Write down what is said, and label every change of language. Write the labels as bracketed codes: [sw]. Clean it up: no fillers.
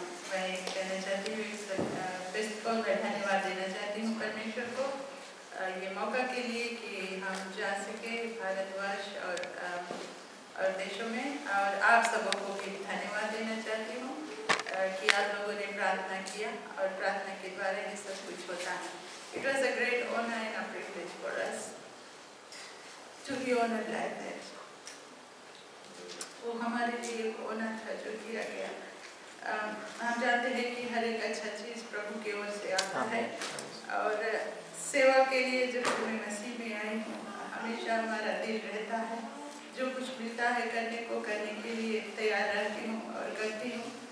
[hi] मैं कहना चाहती हूँ इस फेस्ट को मैं धन्यवाद देना चाहती हूँ परमेश्वर को ये मौका के लिए कि हम जा सके भारतवर्ष और देशों में। और आप सबों को भी धन्यवाद देना चाहती हूँ कि आप लोगों ने प्रार्थना किया और प्रार्थना के द्वारा ये सब कुछ होता है। [en] It was a great honor and a privilege for us to be honored like that. [hi] वो हमारे लिए एक honor था जो किया गया। हम जानते हैं कि हर एक अच्छा चीज़ प्रभु की ओर से आता है और सेवा के लिए जब मैं मसीह में आई हूँ हमेशा हमारा दिल रहता है, जो कुछ मिलता है करने को करने के लिए तैयार रहती हूँ और करती हूँ।